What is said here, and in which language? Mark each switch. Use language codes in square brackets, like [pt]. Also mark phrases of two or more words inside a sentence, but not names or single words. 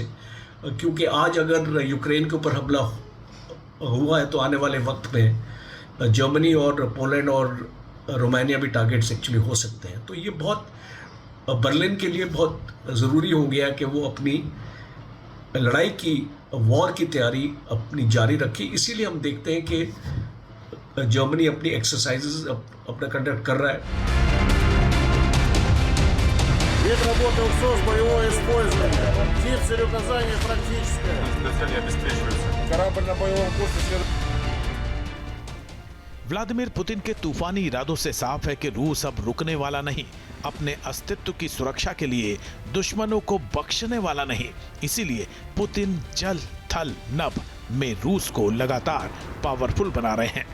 [hi] क्योंकि आज अगर यूक्रेन के ऊपर हमला हुआ है तो आने वाले वक्त में जर्मनी और पोलैंड और रोमानिया भी [en] targets actually [hi] हो सकते हैं। तो ये बहुत बर्लिन के लिए बहुत ज़रूरी हो गया कि वो अपनी लड़ाई की, वॉर की तैयारी अपनी जारी रखी। इसीलिए हम देखते हैं कि जर्मनी अपनी एक्सरसाइजेज अपना कंडक्ट कर रहा है। [ru] Вид работы УКСОС, боевое использование. Тип целеуказания практическое. Цель обеспечивается. Корабль на боевом курсе следует. [hi] व्लादिमीर पुतिन के तूफानी इरादों से साफ है कि रूस अब रुकने वाला नहीं। अपने अस्तित्व की सुरक्षा के लिए दुश्मनों को बख्शने वाला नहीं। इसीलिए पुतिन जल, थल, नभ में रूस को लगातार पावरफुल बना रहे हैं।